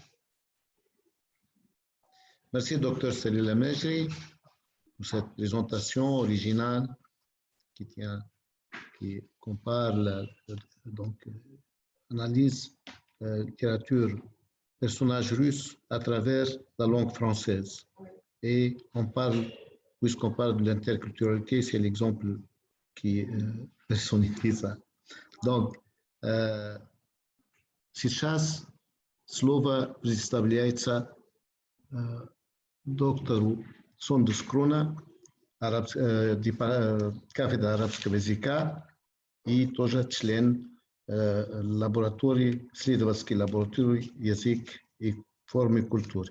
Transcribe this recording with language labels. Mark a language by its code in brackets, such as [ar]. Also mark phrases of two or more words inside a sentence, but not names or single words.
[fr] Merci, docteur Salila Mejri, pour cette présentation originale qui compare, analyse littérature, personnage russe à travers la langue française. Et puisqu'on parle de l'interculturalité, c'est l'exemple qui personnifie ça. Donc, [ru] сейчас слово предоставляется доктору Сондус Круна, кафедра арабского языка и тоже член исследовательской лаборатории язык и формы культуры.